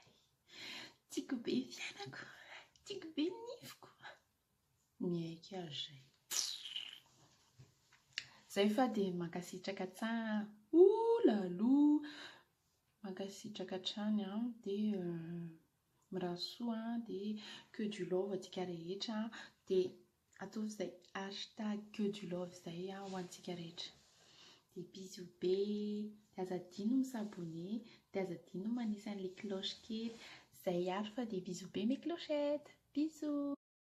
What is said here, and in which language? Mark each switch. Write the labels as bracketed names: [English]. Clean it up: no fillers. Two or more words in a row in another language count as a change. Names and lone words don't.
[Malagasy] Tiako be fiainako, tiako be nifiko, miaiky azy zay fa dia mankasitraka tsara, mankasitraka hatrany dia mirahasoa dia [French] que du love [Malagasy] antsika rehetra, dia atao izay hashtag [French] que du love [Malagasy] izay ho antsika rehetra. Dia bisous be, dia aza adino misabone, dia aza adino manisa an'ilay cloche kely, izay ary fa dia bisous be [French] mes clochettes, bisous.